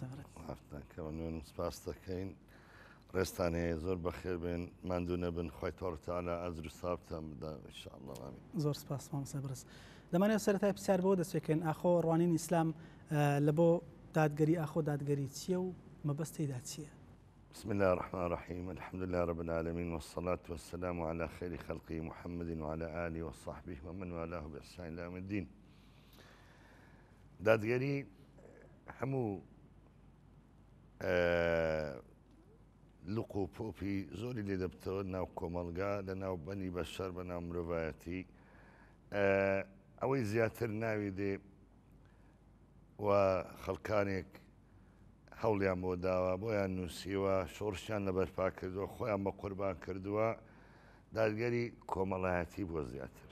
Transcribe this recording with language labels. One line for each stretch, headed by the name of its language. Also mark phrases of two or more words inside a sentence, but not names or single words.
Central Kurdish: کەوانێن سپاس دەکەین. ڕێستان هەیە زۆر بەخێر بێن، ماندوو نەبن، خوای تۆڕ تەعالا ئەجر و ساوابتان بدا
Arabic: ئینشاءالله.
Central Kurdish: ئامین. زۆر سپاس مامۆستا بەڕێز. دەمانێت سەرەتای پرسیار بۆ دەستپێکەین. ئاخۆ ڕوانینی ئیسلام لە بۆ دادگەری ئاخۆ دادگەری چییە و مەبەستیدا چییە؟
Arabic: بسم الله الرحمن الرحيم. الحمد لله رب العالمين والصلاة والسلام على خير خلقه محمد وعلى آله وصحبه ومن والاه بإحسان إلى يوم الدين.
Central Kurdish: دادگەری هەموو لوق و پۆپی زۆری لێ دەبتەوە ناو کۆمەڵگا لە ناو بەنی بەشەر بە ناو مرۆڤایەتی. ئەوەی زیاتر ناوی دێ و خەڵکانێک هەوڵیان بۆ داوە بۆیان نووسیوە شۆڕشیان لە بەرپا کردووە خۆیان بە قوربان کردووە دادگەری کۆمەڵایەتی بۆ زیاتر.